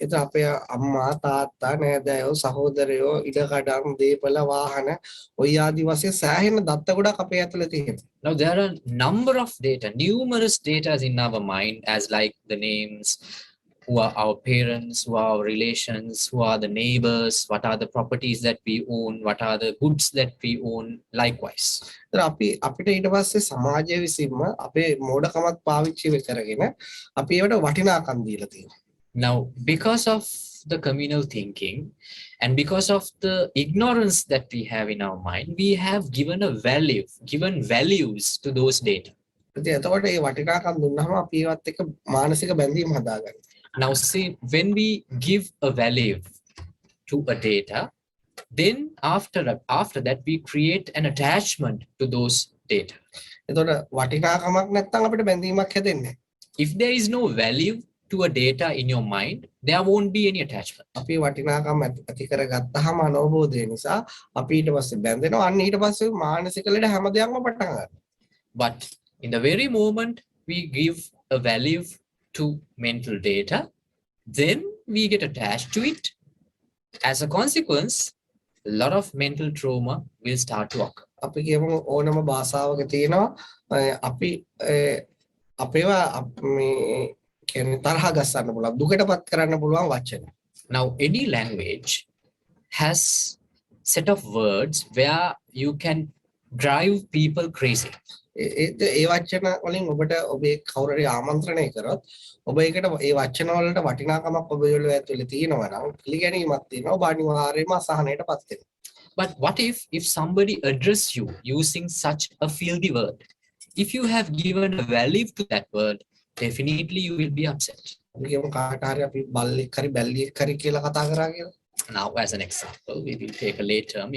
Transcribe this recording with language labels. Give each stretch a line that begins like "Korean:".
Sinhala: ඒත් අපේ අම්මා තාත්තා නෑදෑයෝ සහෝදරයෝ ඉඩකඩම් දීපල වාහන ඔය ආදි වශයෙන් සෑහෙන දත්ත ගොඩක් අපේ ඇතුලේ තියෙනවා.
English: Now there are a number of data, numerous data in our mind, as like the names, who are our parents, who are our relations, who are the neighbors, what are the properties that we own, what are the goods that we own, likewise.
Sinhala: අපිට ඊට පස්සේ සමාජය විසින්ම අපේ මෝඩකමක් පාවිච්චි කරගෙන අපි ඒවට වටිනාකම් දීලා තියෙනවා.
English: Now because of the communal thinking and because of the ignorance that we have in our mind, we have given values to those data.
Sinhala: ඉතින් එතකොට මේ වටිනාකම් දුන්නාම අපි ඒවත් එක්ක මානසික බැඳීම් හදාගන්නවා.
English: Now see, when we give a value to a data, then after that we create an attachment to those data.
Sinhala: එතකොට වටිනාකමක් නැත්නම් අපිට බැඳීමක් හැදෙන්නේ.
English: If there is no value to a data in your mind, there won't be any attachment.
Sinhala: අපි වටිනාකම් ඇති කරගත්තාම අනවබෝධය නිසා අපි ඊට පස්සේ බැඳෙනවා. අන්න ඊට පස්සේ මානසික ලෙඩ හැම දෙයක්ම පටන් ගන්නවා.
English: But in the very moment we give a value to mental data, then we get attached to it. As a consequence, a lot of mental trauma will start to occur.
Sinhala: අපි කියමු ඕනම භාෂාවක තියෙනවා අපි අපේවා මේ කියන්නේ තරහ ගස්සන්න පුළුවන් දුකටපත් කරන්න පුළුවන් වචන.
English: Now any language has set of words where you can drive people crazy.
Sinhala: ඒ වචන වලින් ඔබට ඔබේ කවුරු හරි ආමන්ත්‍රණය කරොත් ඔබ ඒකට ඒ වචන වලට වටිනාකමක් ඔබ ඔළුව ඇතුලේ තියෙනවා නම් පිළිගැනීමක් තියෙනවා ඔබ අනිවාර්යයෙන්ම අසහනයටපත් වෙනවා.
English: But what if somebody address you using such a filthy word? If you have given a value to that word, definitely you will be upset.
Sinhala: කියමු කාට හරි අපි බල්ලෙක් හරි බැල්ලියෙක් හරි කියලා කතා කරා කියලා.
English: Now as an example, we will take a late term.